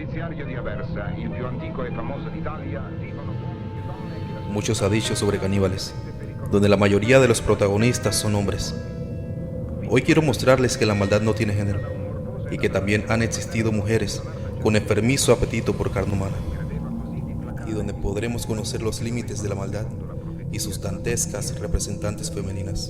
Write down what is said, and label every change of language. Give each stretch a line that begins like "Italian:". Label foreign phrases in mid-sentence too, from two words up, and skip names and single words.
Italian: Belisario di Aversa, il più antico e famoso d'Italia, vivono uomini e donne che
Spanish: Muchos ha dicho sobre caníbales, donde la mayoría de los protagonistas son hombres. Hoy quiero mostrarles que la maldad no tiene género y que también han existido mujeres con enfermizo apetito por carne humana, y donde podremos conocer los límites de la maldad y sus dantescas representantes femeninas.